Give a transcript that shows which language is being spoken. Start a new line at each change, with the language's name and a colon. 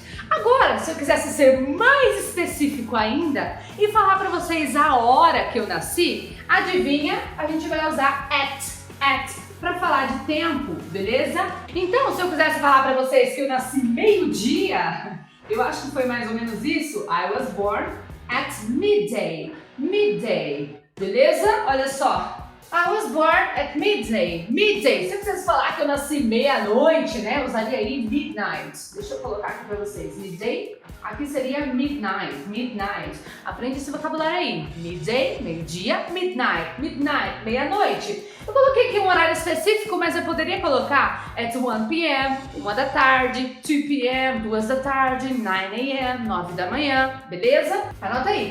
Portuguese: Agora, se eu quisesse ser mais específico ainda e falar para vocês a hora que eu nasci, adivinha? A gente vai usar at para falar de tempo, beleza? Então, se eu quisesse falar para vocês que eu nasci meio-dia, eu acho que foi mais ou menos isso.
English: I was born at midday,
Portuguese: beleza? Olha só.
English: I was born at midday. Midday.
Portuguese: Se eu quisesse falar que eu nasci meia-noite, né? Eu usaria aí midnight. Deixa eu colocar aqui pra vocês. Midday. Aqui seria midnight. Midnight. Aprende esse vocabulário aí. Midday, meio-dia. Midnight. Midnight, meia-noite. Eu coloquei aqui um horário específico, mas eu poderia colocar at 1 p.m., 1 da tarde, 2 p.m., 2 da tarde, 9 a.m., 9 da manhã. Beleza? Anota aí.